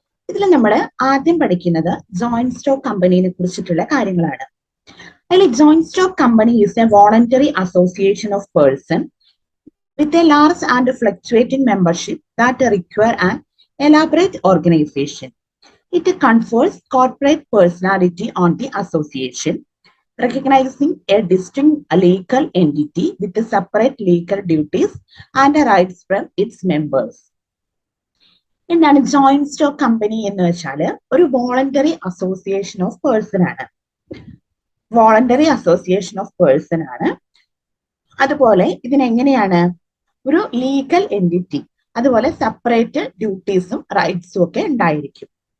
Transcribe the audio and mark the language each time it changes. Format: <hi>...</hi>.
<ml>ഇതിൽ നമ്മൾ ആദ്യം പഠിക്കുന്നത് ജോയിന്റ് സ്റ്റോക്ക് കമ്പനിയെ കുറിച്ചിട്ടുള്ള കാര്യങ്ങളാണ്.</ml> <en>അതിൽ joint stock company is a voluntary association of person with a large and fluctuating membership that require an elaborate organisation. It confers corporate personality on the association, recognizing a distinct legal entity with separate legal duties and rights from its members.</en> <ml>എന്താണ് joint stock company എന്ന് വെച്ചാൽ ഒരു voluntary association of person ആണ്. Voluntary association of person ആണ്. അതുപോലെ ഇതിനെങ്ങനെയാണ് ഒരു legal entity, അതുപോലെ separate ഡ്യൂട്ടീസും റൈറ്റ്സും ഒക്കെ ഉണ്ടായിരിക്കും.</ml>